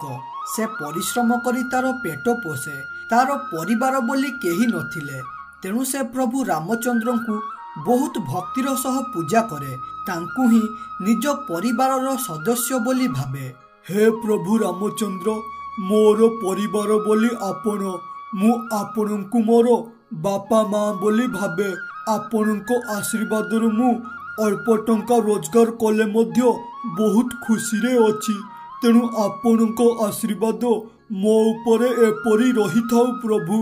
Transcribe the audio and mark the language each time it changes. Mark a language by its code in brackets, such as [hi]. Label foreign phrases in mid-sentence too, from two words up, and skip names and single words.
[or] ସେ ପରିଶ୍ରମ କରି ତାର ପେଟ ପୋଷେ। ତାର ପରିବାର ବୋଲି କେହି ନଥିଲେ, ତେଣୁ ସେ ପ୍ରଭୁ ରାମଚନ୍ଦ୍ରଙ୍କୁ ବହୁତ ଭକ୍ତିର ସହ ପୂଜା କରେ, ତାଙ୍କୁ ହିଁ ନିଜ ପରିବାରର ସଦସ୍ୟ ବୋଲି ଭାବେ। ହେ ପ୍ରଭୁ ରାମଚନ୍ଦ୍ର, ମୋର ପରିବାର ବୋଲି ଆପଣ, ମୁଁ ଆପଣଙ୍କୁ ମୋର ବାପା ମାଁ ବୋଲି ଭାବେ। ଆପଣଙ୍କ ଆଶୀର୍ବାଦରୁ ମୁଁ ଅଳ୍ପ ଟଙ୍କା ରୋଜଗାର କଲେ ମଧ୍ୟ ବହୁତ ଖୁସି ରେ ଅଛି। ତେଣୁ ଆପଣଙ୍କ ଆଶୀର୍ବାଦ ମୋ ଉପରେ ଏପରି ରହି ଥାଉ ପ୍ରଭୁ।